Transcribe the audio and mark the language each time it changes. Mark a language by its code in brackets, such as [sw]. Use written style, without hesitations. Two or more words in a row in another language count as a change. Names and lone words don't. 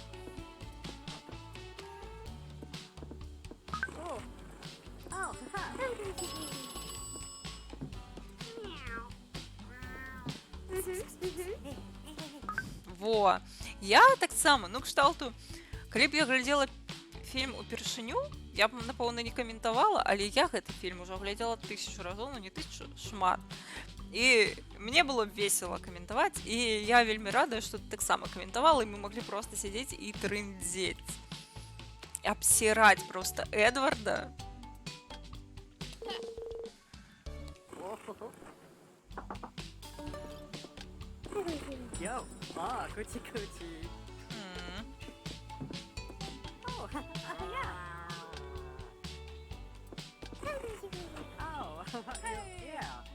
[be] Во, я таксама, ну кшталту, калі б я глядзела фільм упершыню, я б, напэўна, не каментавала, але я гэты фільм ужо глядзела 1000 разоў, ну не 1000, шмат. І мне было б весела каментаваць, і я вельмі радая, што ты таксама каментавала, і мы маглі проста сядзець і трындзець. Абсіраць проста Эдварда. [en] Yo. Ah, coochie coochie. М. Oh, yeah. Oh, yeah.